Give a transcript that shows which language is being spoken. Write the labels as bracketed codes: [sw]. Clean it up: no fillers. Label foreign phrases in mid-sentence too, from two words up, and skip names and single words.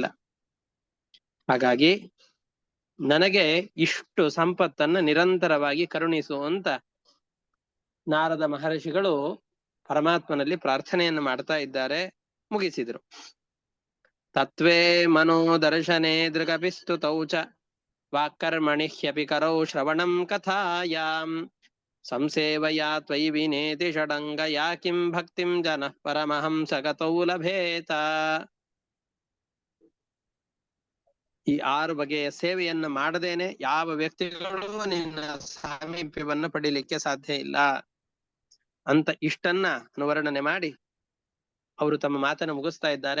[kn] ಹಾಗಾಗಿ ನನಗೆ ಇಷ್ಟು ಸಂಪತ್ತನ್ನ ನಿರಂತರವಾಗಿ ಕರುಣಿಸು ಅಂತ ನಾರದ ಮಹರ್ಷಿಗಳು ಪರಮಾತ್ಮನಲ್ಲಿ ಪ್ರಾರ್ಥನೆಯನ್ನು ಮಾಡ್ತಾ ಇದ್ದಾರೆ. [sa] ಮುಗಿಸಿದ್ರು. ತತ್ವೇ ಮನೋದರ್ಶನೆ ದೃಗಪಿಸ್ತು ತೌಚ ವಾಕ್ಕರ್ಮಣಿ ಹ್ಯಪಿ ಕರೌ ಶ್ರವಣಂ ಕಥಾಯಾಂ ಸಂಸೇವಯಾ ತ್ವಯಿ ವಿನೇತಿ ಷಡಂಗ ಯಾ ಕಿಂ ಭಕ್ತಿಂ ಜನಃ ಪರಮಹಂಸ ಗತೌ ಲಭೇತ. [kn] ಈ 6 ಬಗೆಯ ಸೇವೆಯನ್ನ ಮಾಡದೇನೆ ಯಾವ ವ್ಯಕ್ತಿಗಳು ನಿನ್ನ ಸಾಮೀಪ್ಯವನ್ನ ಪಡಿಲಿಕ್ಕೆ ಸಾಧ್ಯ ಇಲ್ಲ ಅಂತ ಇಷ್ಟನ್ನ ಅನುವರ್ಣನೆ ಮಾಡಿ ಅವರು ತಮ್ಮ ಮಾತನ್ನು ಮುಗಿಸ್ತಾ ಇದ್ದಾರೆ.